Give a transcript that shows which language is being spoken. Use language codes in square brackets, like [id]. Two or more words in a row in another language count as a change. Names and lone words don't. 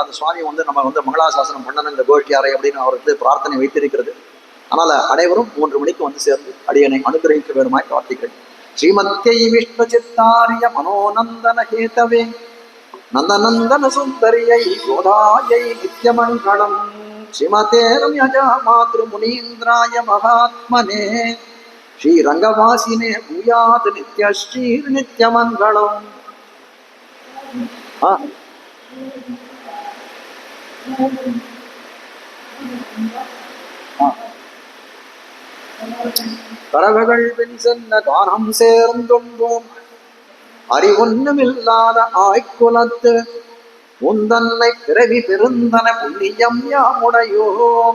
[ta] அந்த சுவாமி வந்து நம்ம வந்து மங்களாசாசனம் பண்ணணும் இந்த கோஷ்டியாரை அப்படின்னு அவருக்கு பிரார்த்தனை வைத்திருக்கிறது. அதனால அனைவரும் 3 மணிக்கு வந்து சேர்ந்து அடியனை அனுகிரகிக்க வேணுமாய் பிரார்த்திக்கிறேன். [sa] श्रीमत्यै विष्णु चित्तार्य मनोनन्दन हेतवे नन्दनन्दन सुन्दर्यै गोदायै नित्यमङ्गलम्. श्रीमते रम्यजा मातृ मुनीन्द्राय महात्मने श्रीरङ्गवासिने भूयात् नित्यश्रीर् नित्यमङ्गलम्. [ta] கரவகள் பின் சென்ன கானம் சேர்ந்தொன்போம் அறிவொன்னுமில்லாத ஆய்குலத்து உந்தன்னை பிறவி பெருந்தன புண்ணியம் யாமுடையோம்.